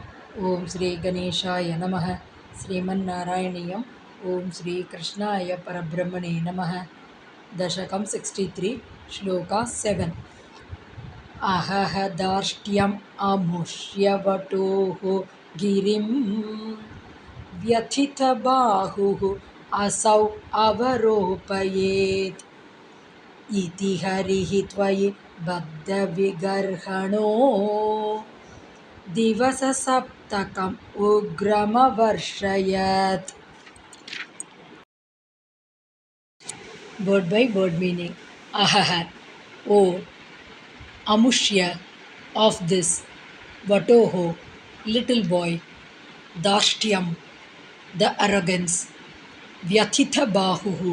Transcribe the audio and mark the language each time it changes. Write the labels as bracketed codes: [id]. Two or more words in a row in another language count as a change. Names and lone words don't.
[sa] ॐ श्री गणेशाय नमः। श्रीमन्नारायणीयम्. ॐ श्री कृष्णाय परब्रह्मणे नमः। दशकम् 63, श्लोक 7. अहह धार्ष्ट्यम् अमुष्यवटोः गिरिम् व्यथितबाहुः असौ अवरोपयेत् इति हरिः त्वयि बद्धविगर्हणो दिवससप्तकम् उग्रमवर्षयत्. [en] Word by word meaning. Ahaha, O Amushya, of this, Vatoho, little boy, Dashtyam, the arrogance, Vyathita Bahuhu,